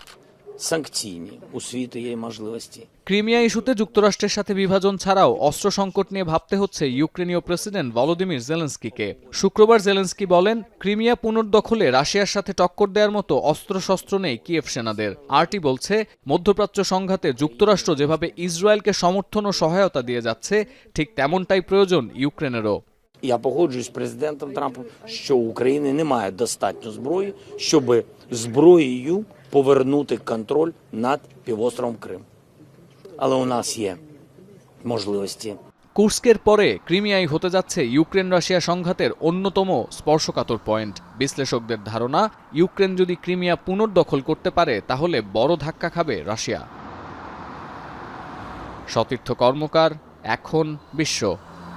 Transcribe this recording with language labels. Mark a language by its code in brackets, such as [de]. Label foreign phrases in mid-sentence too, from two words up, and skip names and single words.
[bn] ক্রিমিয়া ইস্যুতে যুক্তরাষ্ট্রের সাথে বিভাজন ছাড়াও অস্ত্র সংকট নিয়ে ভাবতে হচ্ছে ইউক্রেনীয় প্রেসিডেন্ট ভলোদিমির জেলেনস্কিকে। শুক্রবার জেলেনস্কি বলেন, ক্রিমিয়া পুনর্দখলে রাশিয়ার সাথে টক্কর দেওয়ার মতো অস্ত্রশস্ত্র নেই কিয়েভ সেনাদের। আরটি বলছে, মধ্যপ্রাচ্য সংঘাতে যুক্তরাষ্ট্র যেভাবে ইসরায়েলকে সমর্থন ও সহায়তা দিয়ে যাচ্ছে, ঠিক তেমনটাই প্রয়োজন ইউক্রেনেরও। [uk] Я погоджуюсь з президентом Трампом, що у України немає достатньо зброї, щоб зброєю повернути контроль над півостровом Крим. Але у нас є можливості. [bn] কুর্স্কের পরে ক্রিমিয়াই হতে যাচ্ছে ইউক্রেন রাশিয়া সংঘাতের অন্যতম স্পর্শকাতর পয়েন্ট। বিশ্লেষকদের ধারণা, ইউক্রেন যদি ক্রিমিয়া পুনর্দখল করতে পারে, তাহলে বড় ধাক্কা খাবে রাশিয়া। সতীর্থ কর্মকার, এখন বিশ্ব।